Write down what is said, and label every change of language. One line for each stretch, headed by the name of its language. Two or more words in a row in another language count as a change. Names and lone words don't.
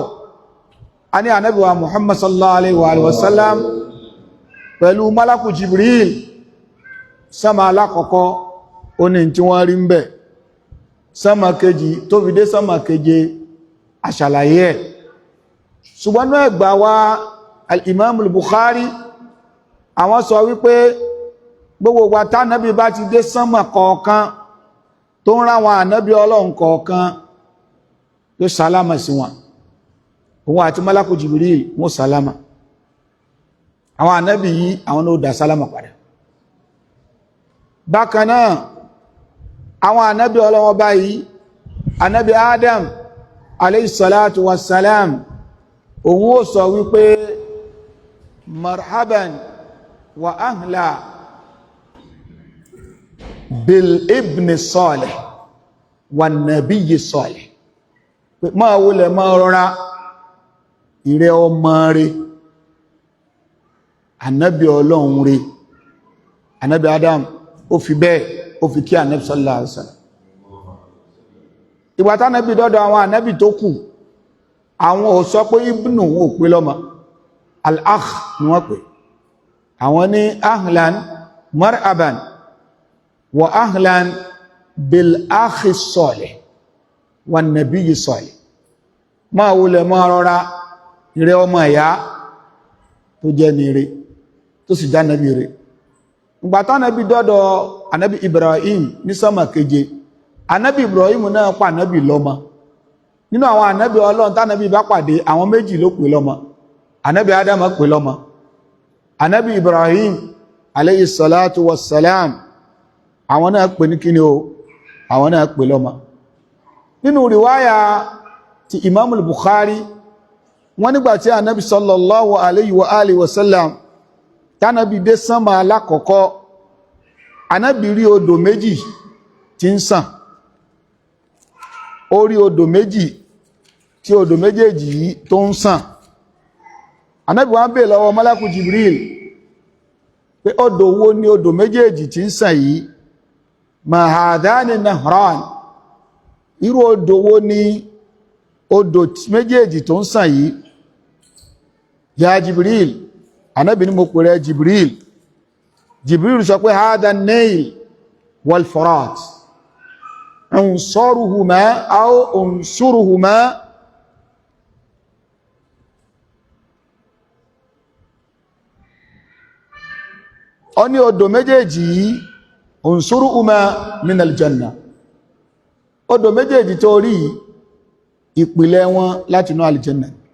Yoruba: A ní Ànábì wa Muhammad
Arabic: صلى الله عليه وسلم
Yoruba: pẹ̀lú Malaku Jibril, sánmà alákọ̀ọ́kọ́ ó ní tí wọ́n rí ń bẹ̀, sánmà kejì tó fi dé sánmà keje àṣàlàyé ẹ̀. Ṣùgbọ́n náà ẹgbà wa al-Imam al-Bukhari, àwọn sọ wípé gbogbo wa tá Ànábì bá ti dé sánmà kọ̀ọ̀kan tó ń ráwọn ànábì Ọlọ́run kọ̀ọ̀kan yóò sálámà sí wọn, òun àti Malaku Jibril wọ́n sálámà. Àwọn ànábì yìí àwọn ló dá sálámà padà. Bákan náà àwọn ànábì Ọlọ́run báyìí, ànábì Adam
Arabic: عليه الصلاة والسلام,
Yoruba: òun ó sọ wípé
Arabic: مرحبا وأهلا بالابن الصالح والنبي الصالح,
Yoruba: máa wọlẹ̀ máa rọra ìrẹ ọmọ rẹ̀, ànábì Ọlọ́run rẹ̀. Ànábì Adam ó fi bẹ́ẹ̀ ó fi kí ànábì
Arabic: صلى الله عليه وسلم.
Yoruba: Ìgbà tánábì dọ́dọ̀ àwọn ànábì tó kù, àwọn ò sọ pé ibnu wọn ò pé lọ́mọ, al-akh ni wọ́n pè. Àwọn ní
Arabic: أهلا مرحبا وأهلا بالأخ الصالح والنبي الصالح,
Yoruba: máa wọlẹ̀ máa rọra ìrẹ ọmọ ìyá tó jẹ́ ní ire tó sì já nàbí ire. Ìgbà tánábì dọ́dọ̀ ànábì Ibrahim ní sánmà keje, ànábì Ibrahim náà pa ànábì lọ́mọ. Nínú àwọn ànábì Ọlọ́run tánábì bá pàdé, àwọn méjì ló pè lọ́mọ. Ànábì Adam pè lọ́mọ, ànábì Ibrahim
Arabic: عليه الصلاة والسلام
Yoruba: àwọn náà pè ní kíni o àwọn náà pè lọ́mọ nínú riwaya ti Imam al-Bukhari wọ́n nígbàtí Ànábì
Arabic: صلى الله عليه وعلى آله وسلم
Yoruba: tánàbí dé sánmà alákọ̀ọ́kọ́ Ànábì rí odò méjì tí ń sàn ó rí odò méjì tí odò méjèèjì yìí tó ń sàn Ànábì wá bèèrè lọ́wọ́ Malaku Jibril pé odò wo ni odò méjèèjì tí ń sàn yìí
Arabic: ما هذان النهران
Yoruba: irú odò wo ni odò méjèèjì tó ń sàn yìí ya Jibril Ànábì ní mo pè rẹ Jibril Jibril sọ pé
Arabic: هذا النيل والفرات عنصرهما أو عنصرهما
Yoruba: ó ní odò méjèèjì yìí
Arabic: عنصرهما من الجنة
Yoruba: odò méjèèjì tó rí ìpìlẹ̀ wọn láti inú aljanna